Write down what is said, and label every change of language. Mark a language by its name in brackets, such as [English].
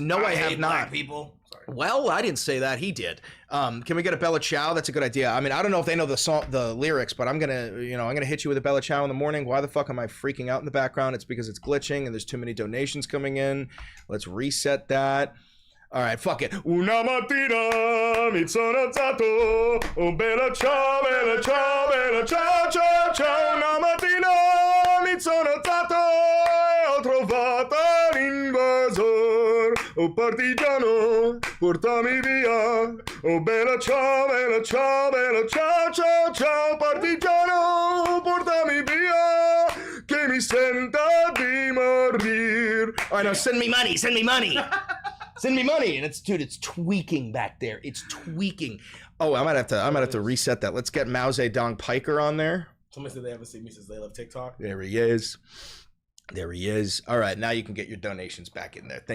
[English] No, I have not. Black people. Sorry. Well, I didn't say that. He did. Can we get a Bella Ciao? That's a good idea. I mean, I don't know if they know the song, the lyrics, but I'm gonna hit you with a Bella Ciao in the morning. Why the fuck am I freaking out in the background? It's because it's glitching and there's too many donations coming in. Let's reset that. All right, fuck it. [Italian] Una mattina mi sono alzato, oh bella ciao, bella ciao, bella ciao, ciao, ciao. Una mattina mi sono alzato e ho trovato l'invasor. Oh partigiano, portami via. Oh bella ciao, bella ciao, bella ciao, ciao, ciao. Partigiano, portami via, che mi senta di morir. [English] All right, now send me money, send me money. Send me money, and it's tweaking back there. It's tweaking. Oh, I might have to reset that. Let's get Mao Zedong Piker on there. Somebody said they haven't seen me since they left TikTok. There he is. There he is. All right, now you can get your donations back in there.